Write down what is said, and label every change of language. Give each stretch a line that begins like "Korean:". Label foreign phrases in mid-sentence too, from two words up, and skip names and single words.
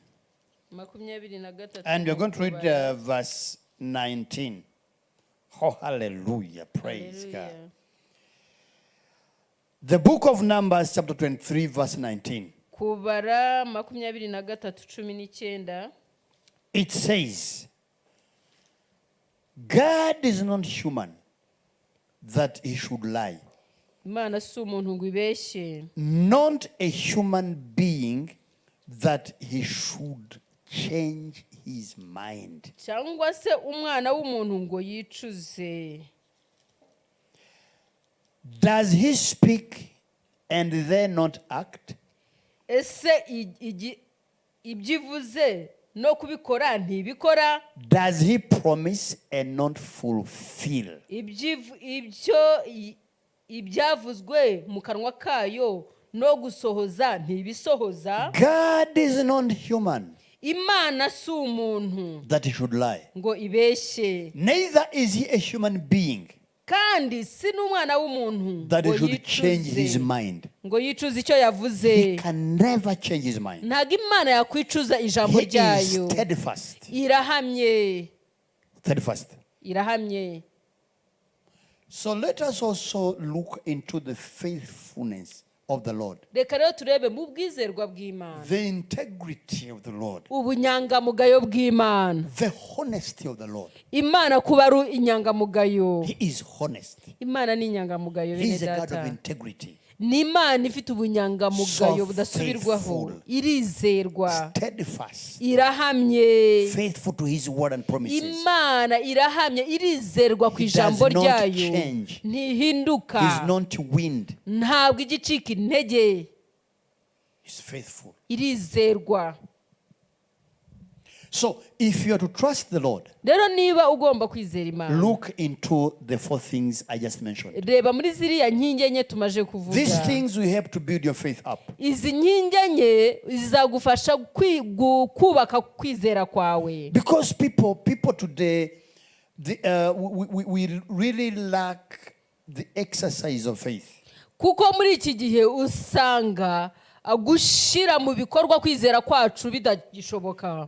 English: 23. And we're going to read verse 19. Oh, hallelujah. Praise Hallelujah. God. The book of Numbers, chapter 23, verse 19.
Kinyarwanda: Kubara 23:19.
English: It says, God is not human that He should lie.
Kinyarwanda: Imana si umuntu ngo ibeshye.
English: Not a human being that He should change His mind.
Kinyarwanda: Cyangwa se umwana w'umuntu ngo yicuze.
English: Does He speak and then not act?
Kinyarwanda: Ese ibyivuze no kubikora ntibikora.
English: Does he promise and not fulfill?
Kinyarwanda: Ibyavuzwe mu kanwa kayo no gusohoza ntibisohoza.
English: God is not human
Kinyarwanda: Imana si umuntu
English: that he should lie.
Kinyarwanda: ngo ibeshye,
English: Neither is he a human being
Kinyarwanda: kandi si n'umwana w'umuntu
English: that he
Kinyarwanda: ngo
English: should change his
Kinyarwanda: yicuze,
English: mind.
Kinyarwanda: ngo yicuze icyo
English: He
Kinyarwanda: yavuze.
English: can never change his mind.
Kinyarwanda: Ntabwo Imana yakwicuza ijambo
English: He is
Kinyarwanda: ryayo.
English: steadfast.
Kinyarwanda: Irahamye,
English: Steadfast.
Kinyarwanda: irahamye.
English: So let us also look into the faithfulness of the Lord,
Kinyarwanda: Reka rero turebe mu bwizerwa bw'Imana,
English: the integrity of the Lord,
Kinyarwanda: ubunyangamugayo bw'Imana.
English: the honesty of the Lord.
Kinyarwanda: Imana kuba ari inyangamugayo.
English: He is honest.
Kinyarwanda: Imana ni inyangamugayo
English: He
Kinyarwanda: bene
English: is a God of
Kinyarwanda: data.
English: integrity,
Kinyarwanda: Ni Imana ifite ubunyangamugayo
English: So
Kinyarwanda: budasubirwaho.
English: faithful.
Kinyarwanda: Irizerwa,
English: steadfast,
Kinyarwanda: irahamye.
English: faithful to his word and promises.
Kinyarwanda: Imana irahamye, irizerwa ku
English: He
Kinyarwanda: ijambo
English: does not
Kinyarwanda: ryayo.
English: change.
Kinyarwanda: Ntihinduka,
English: He is not wind.
Kinyarwanda: ntabwo igicika intege,
English: He is faithful.
Kinyarwanda: irizerwa.
English: So if you are to trust the Lord,
Kinyarwanda: Rero niba ugomba kwizera Imana,
English: look into the four things I just mentioned.
Kinyarwanda: reba muri ziriya nkingi enye tumaje kuvuga.
English: These things will help to build your faith up.
Kinyarwanda: Izi nkingi enye zizagufasha kubaka kwizera kwawe.
English: Because people today, we really lack the exercise of faith.
Kinyarwanda: Kuko muri iki gihe usanga gushira mu bikorwa kwizera kwacu bidagishoboka.